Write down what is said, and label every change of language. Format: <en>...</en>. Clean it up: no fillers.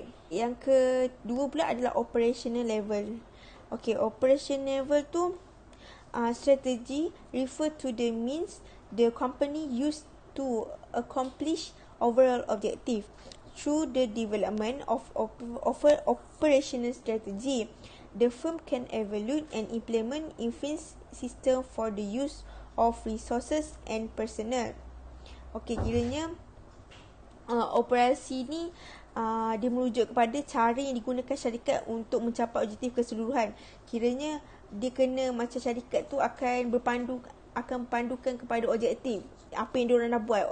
<ms>Yang kedua pula adalah operational level.</ms> <en>Operational level tu strategy refer to the means the company used to accomplish overall objective through the development of operational strategy. The firm can evaluate and implement efficient system for the use of resources and personnel.</en> <ms>Kiranya operasi ni dia merujuk kepada cara yang digunakan syarikat untuk mencapai objektif keseluruhan. Kiranya dia kena macam syarikat tu akan pandukan kepada objektif. Apa yang diorang nak buat.</ms>